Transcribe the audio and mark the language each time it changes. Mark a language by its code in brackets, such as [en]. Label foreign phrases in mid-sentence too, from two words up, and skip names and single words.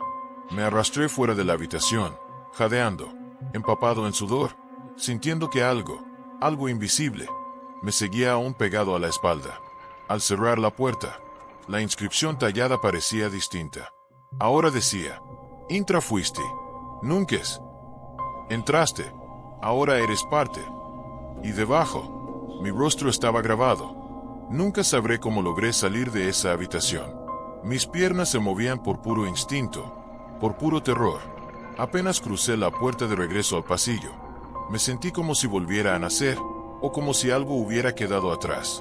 [es] Me arrastré fuera de la habitación, jadeando, empapado en sudor, sintiendo que algo invisible, me seguía aún pegado a la espalda. Al cerrar la puerta, la inscripción tallada parecía distinta. Ahora decía, [la] intra fuisti, nunques. [es] Entraste, ahora eres parte. Y debajo, mi rostro estaba grabado. Nunca sabré cómo logré salir de esa habitación. Mis piernas se movían por puro instinto, por puro terror. Apenas crucé la puerta de regreso al pasillo. Me sentí como si volviera a nacer, o como si algo hubiera quedado atrás.